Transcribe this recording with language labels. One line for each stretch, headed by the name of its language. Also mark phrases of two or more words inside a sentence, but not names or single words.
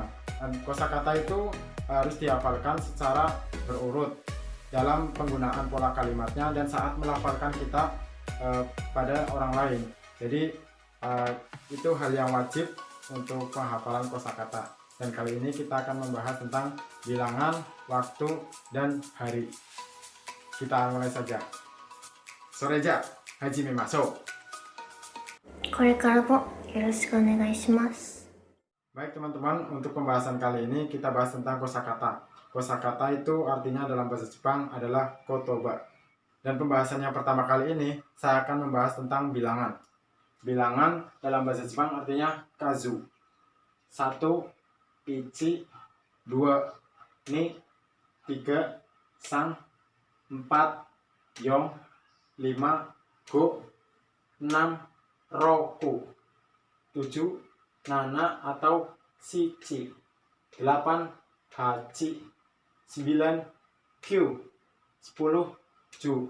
Indonesian: Dan kosakata itu harus dihafalkan secara berurut dalam penggunaan pola kalimatnya dan saat melafalkan kita pada orang lain. Jadi itu hal yang wajib untuk penghafalan kosakata. Dan kali ini kita akan membahas tentang bilangan, waktu, dan hari. Kita mulai saja.
Japanese: それじゃ、始めましょう. これからもよろしくお願いします。
Indonesian: Baik teman-teman, untuk pembahasan kali ini kita bahas tentang kosakata. Kosakata itu artinya dalam bahasa Jepang adalah kotoba. Dan pembahasan yang pertama kali ini saya akan membahas tentang bilangan. Bilangan dalam bahasa Jepang artinya kazu. 1, 1, 2, ni, 3, sang, 4, yong, 5, go, 6, roku, 7, nana atau shichi, 8, hachi, 9, kyu, 10, ju.